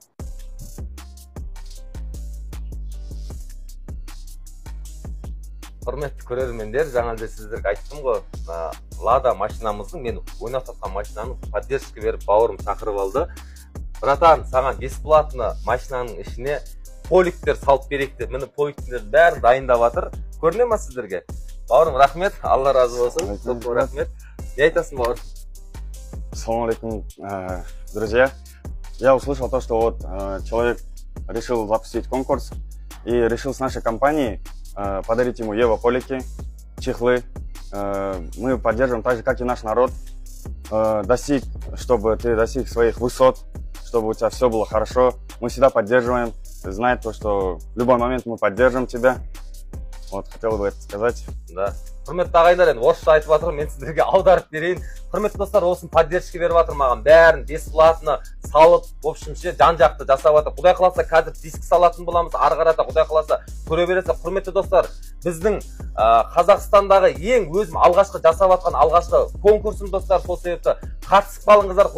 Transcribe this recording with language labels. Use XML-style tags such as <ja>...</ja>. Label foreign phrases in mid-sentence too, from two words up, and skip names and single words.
<kk>Құрметті көрермендер, жаңа да сіздерге айттым ғой, Лада машинамыздың, мен ойнап жатқан машинаның поддержка беріп бауырым шақырып алды. Братан, саған бесплатно машинаның ішіне поликтер салып берейік деп, міне поликтердің бәрін дайындап жатыр. Көріне ма сіздерге? Бауырым, рахмет, Алла разы болсын. Көп рахмет. Не айтасың, бауыр?</kk> <ar>Ассалаумалейкум,</ar> <ru>друзья. Я услышал то, что вот человек решил запустить конкурс и решил с нашей компанией подарить ему эваполики, чехлы. Мы поддерживаем так же, как и наш народ. Чтобы ты достиг своих высот, чтобы у тебя все было хорошо. Мы всегда поддерживаем. Знай то, что в любой момент мы поддержим тебя. Вот, хотел бы это сказать. Да.</ru> <kk>Құрметті ағайындар, енді орысша айтып жатыр, мен сіздерге аударып берейін. Құрметті достар, осын поддержка беріп жатыр маған. Бәрін бесплатно салып,</kk> <ru>в общем-</ru> <kk>ше, жан-жақты жасап жатыр. Құдай қаласа қазір диск салатын боламыз, ары қарата Құдай қаласа көре бересіз. Құрметті достар, біздің Қазақстандағы ең өзім алғашқы жасап жатқан алғашқы конкурсым достар, сол себепті қатысып қалыңыздар.</kk>